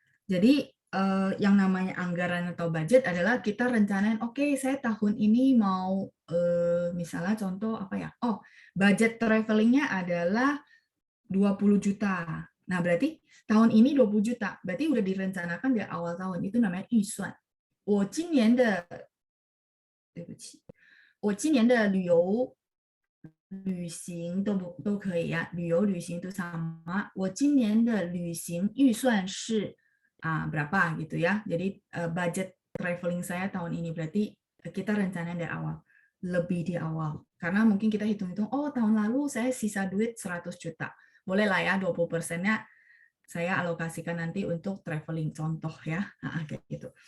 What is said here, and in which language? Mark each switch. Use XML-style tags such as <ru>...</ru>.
<id>Jadi yang namanya anggaran atau budget adalah kita rencanain, oke, saya tahun ini mau misalnya contoh apa ya? Oh, budget travelingnya adalah 20 juta. Nah, berarti tahun ini 20 juta. Berarti udah direncanakan dari awal tahun. Itu namanya 预算.</id> <zh>我今年的旅游旅行都可以呀，旅游旅行</zh> <id>itu sama.</id> <zh>我今年的旅行预算是</zh> <id>berapa gitu ya. Jadi budget traveling saya tahun ini berarti kita rencanain dari awal, lebih di awal. Karena mungkin kita hitung-hitung, oh tahun lalu saya sisa duit 100 juta. Boleh lah ya 20%-nya saya alokasikan nanti untuk traveling, contoh ya. Kayak gitu.</id>